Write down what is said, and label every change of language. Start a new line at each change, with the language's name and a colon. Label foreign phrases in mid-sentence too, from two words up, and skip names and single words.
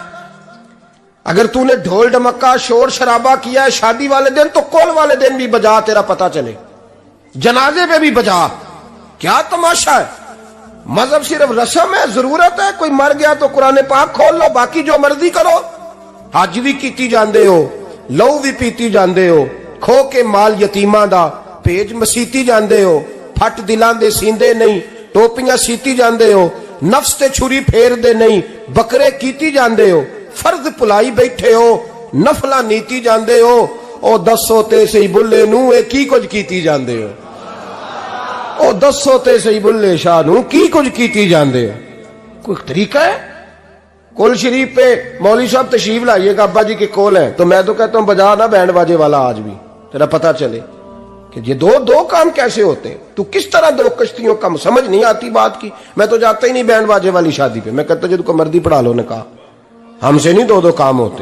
Urdu: اگر تو نے ڈھول ڈمکا شور شرابہ کیا ہے شادی والے دن تو کول والے دن بھی بجا، تیرا پتا چلے، جنازے پہ بھی بجا. کیا تماشا ہے؟ مذہب صرف رسم ہے، ضرورت ہے. کوئی مر گیا تو قرآن پاک کھول لو، باقی جو مرضی کرو.
Punjabi: حج بھی کیتی جاندے ہو، لو بھی پیتی جاندے ہو، کھو کے مال یتیماں دا پیج مسیتی جاندے ہو، پھٹ دلان دے سیندے نہیں، ٹوپیاں سیتی جاندے ہو، نفس تے چھری پھیر دے نہیں، بکرے کیتی جاندے ہو، فرض پلائی بیٹھے ہو، نفلا نیتی جاندے ہو. او دسو تے سی بلے نو اے کی کچھ کیتی جاندے ہو، او دسو تے سی بلے شاہ نو کی کچھ کیتی جاندے ہو.
Urdu: کوئی طریقہ ہے؟ کول شریف پہ مولوی صاحب تشریف لائیے گا ابا جی کے کول ہیں تو میں تو کہتا ہوں بجا نا بینڈ باجے والا آج بھی، تیرا پتا چلے کہ یہ دو کام کیسے ہوتے ہیں. تو کس طرح 2 کشتیوں کا سمجھ نہیں آتی بات کی. میں تو جاتا ہی نہیں بینڈ باجے والی شادی پہ، میں کہتا جب کو مردی پڑھا لو نے کہا ہم سے نہیں 2 کام ہوتے.